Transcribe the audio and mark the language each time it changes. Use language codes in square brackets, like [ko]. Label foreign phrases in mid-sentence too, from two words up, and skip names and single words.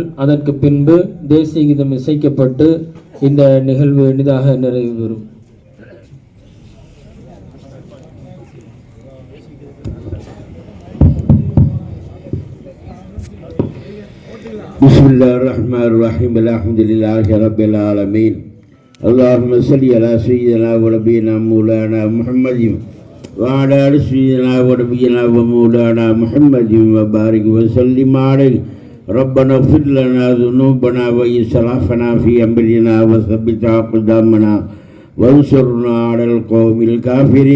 [ta] அதற்கு பின்பு தேசிய கீதம் இசைக்கப்பட்டு இந்த நிகழ்வு எளிதாக நிறைவு பெறும். [ar] بسم الله الرحمن الرحيم. الحمد لله رب العالمين. اللهم صل على سيدنا ونبينا مولانا محمد وعلى آل سيدنا ونبينا ومولانا محمد وبارك وسلم عليه. ربنا اغفر لنا ذنوبنا وإسرافنا في أمرنا وثبت أقدامنا وانصرنا على القوم الكافرين.